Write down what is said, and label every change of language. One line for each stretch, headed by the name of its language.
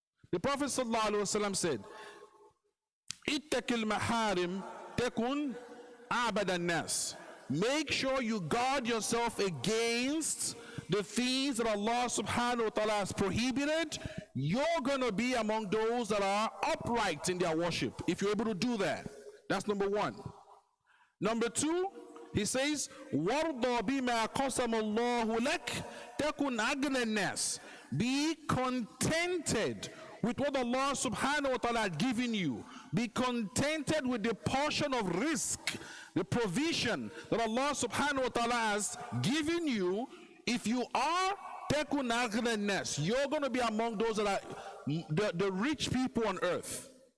English: The Prophet sallallahu alaihi wasallam said,
Arabic: "Ittaqil maharim takun abad nas."
English: Make sure you guard yourself against the things that Allah subhanahu wa ta'ala has prohibited. You're going to be among those that are upright in their worship, if you're able to do that. That's number 1. Number 2, he says,
Arabic: وَارْضَ بِمَا قَسَمَ اللَّهُ لَكَ تَكُنْ أَغْنَى النَّاسِ.
English: Be contented with what Allah subhanahu wa ta'ala had given you. Be contented with the portion of risk, the provision that Allah subhanahu wa ta'ala has given you. If you are
Arabic: tekun aghna nas,
English: you're going to be among those that are the rich people on earth.